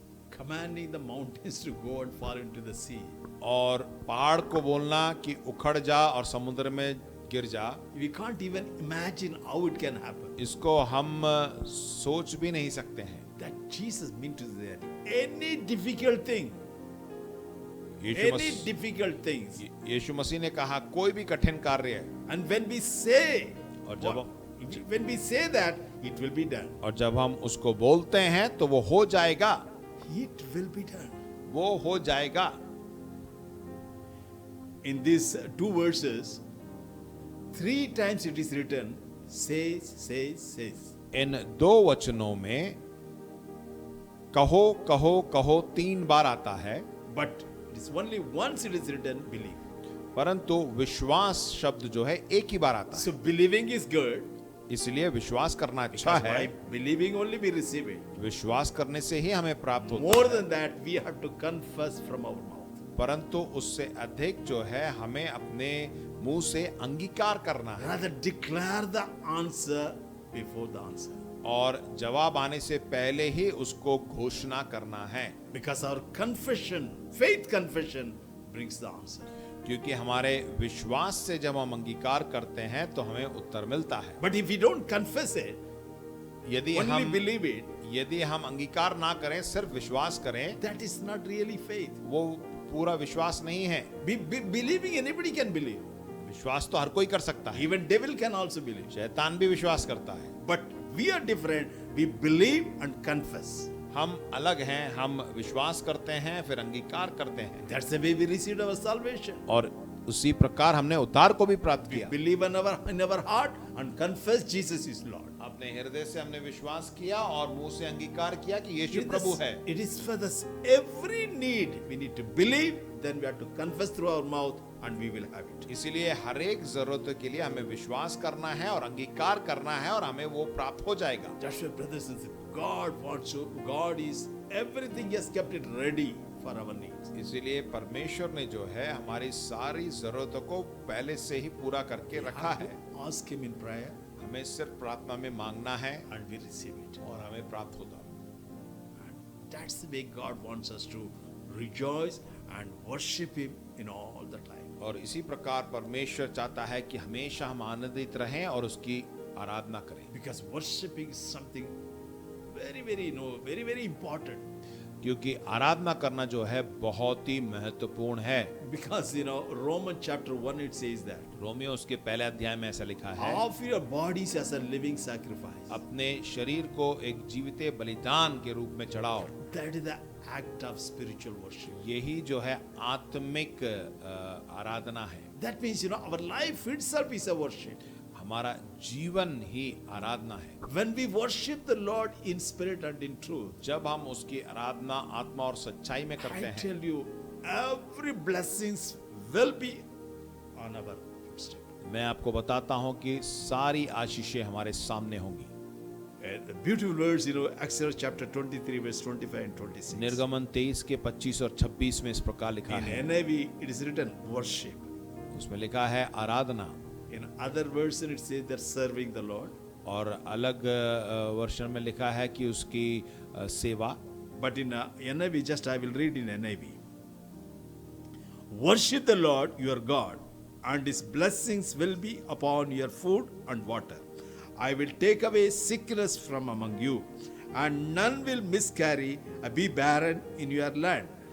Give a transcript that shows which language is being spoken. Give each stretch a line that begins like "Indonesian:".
English: Commanding the mountains to go and fall into the sea.
Hindi: और पहाड़ को बोलना कि उखड़ जा और समुद्र में गिर जा,
English: We can't even imagine how it can happen.
Hindi: इसको हम सोच भी नहीं सकते हैं।
English: That Jesus meant to say that any difficult thing, difficult things,
Hindi: यीशु मसीह ने कहा कोई भी कठिन कार्य है,
English: and when we say,
Hindi: और जब
English: when we say that, it will be done.
Hindi: और जब हम उसको बोलते हैं तो वो हो जाएगा,
English: It will be done.
Hindi: वो हो जाएगा।
English: In these two verses, 3 times it is written, says, says, says.
Hindi: इन दो वचनों में कहो कहो कहो 3 बार आता है,
English: But it is only once it is written, believe.
Hindi: परंतु विश्वास शब्द जो है एक ही बार आता है।
English: So believing is good.
Hindi: इसलिए विश्वास करना अच्छा
English: Because
Hindi: है।
English: by believing only we receive it.
Hindi: विश्वास करने से ही हमें प्राप्त होता
English: More
Hindi: है,
English: than that, we have to confess from our mouth.
Hindi: परंतु उससे अधिक जो है हमें अपने मुंह से अंगीकार करना है
English: Rather declare the answer before the answer.
Hindi: और जवाब आने से पहले ही उसको घोषणा करना है,
English: Because our confession, faith confession, brings the answer.
Hindi: क्योंकि हमारे विश्वास से जब हम अंगीकार करते हैं तो हमें उत्तर मिलता है।
English: But if we don't confess it,
Hindi: यदि
English: only
Hindi: हम
English: believe it,
Hindi: अंगीकार ना करें, सिर्फ विश्वास करें,
English: that is not really faith.
Hindi: वो पूरा विश्वास नहीं है।
English: Believing, anybody can believe.
Hindi: विश्वास तो हर कोई कर सकता है,
English: Even devil can also believe.
Hindi: शैतान भी विश्वास करता है।
English: But we are different. We believe and confess.
Hindi: हम अलग हैं, हम विश्वास करते हैं फिर अंगीकार करते हैं,
English: That's the way we received our salvation.
Hindi: और उसी प्रकार हमने उद्धार को भी प्राप्त
English: We
Hindi: किया।
English: believe in our heart and confess Jesus is Lord.
Hindi: अपने हृदय से हमने विश्वास किया और मुंह से अंगीकार किया कि यीशु
English: It
Hindi: प्रभु
English: is-
Hindi: है।
English: It is for this every need. We need to believe, then we have to confess through our mouth, and we will have it.
Hindi: इसीलिए हर एक जरूरत के लिए हमें विश्वास करना है और अंगीकार करना है और हमें वो प्राप्त हो जाएगा।
English: That's why, brothers and sisters, God wants to. God is everything. He has kept it ready for our needs.
Hindi: इसीलिए परमेश्वर ने जो है हमारी सारी जरूरतों को पहले से ही पूरा करके रखा है।
English: Ask Him in prayer,
Hindi: हमें सिर्फ प्रार्थना में मांगना है
English: and we receive it.
Hindi: और हमें प्राप्त होता है।
English: That's the way God wants us to rejoice and worship Him in all the time.
Hindi: और इसी प्रकार परमेश्वर चाहता है कि हमेशा हम आनंदित रहें और उसकी आराधना करें,
English: Because worshiping is something very, very, very important.
Hindi: क्योंकि आराधना करना जो है बहुत ही महत्वपूर्ण है।
English: Because Romans chapter 1 it says that
Hindi: Romeo उसके पहले अध्याय में ऐसा लिखा है,
English: offer your bodies as a living sacrifice.
Hindi: अपने शरीर को एक जीवित बलिदान के रूप में चढ़ाओ।
English: That is the act of spiritual worship.
Hindi: यही जो है आत्मिक आराधना है।
English: That means our life itself is a worship.
Hindi: हमारा जीवन ही आराधना है।
English: When we worship the Lord in spirit and in truth,
Hindi: जब हम उसकी आराधना आत्मा और सच्चाई में करते
English: I
Hindi: हैं,
English: tell you, every blessings will be on our footstep.
Hindi: मैं आपको बताता हूं कि सारी आशीषें हमारे सामने होंगी।
English: The beautiful words, Exodus chapter 23, verse 25 and 26.
Hindi: निर्गमन 23 के 25 और 26 में इस प्रकार लिखा
English: In
Hindi: है,
English: NIV, it is written worship.
Hindi: उसमें लिखा है आराधना,
English: In other version, it says they're serving the Lord.
Hindi: और अलग वर्षन में लिखा है कि उसकी सेवा।
English: But in NIV, just I will read in NIV. Worship the Lord your God, and His blessings will be upon your food and water. I will take away sickness from among you, and none will miscarry or be barren in your land.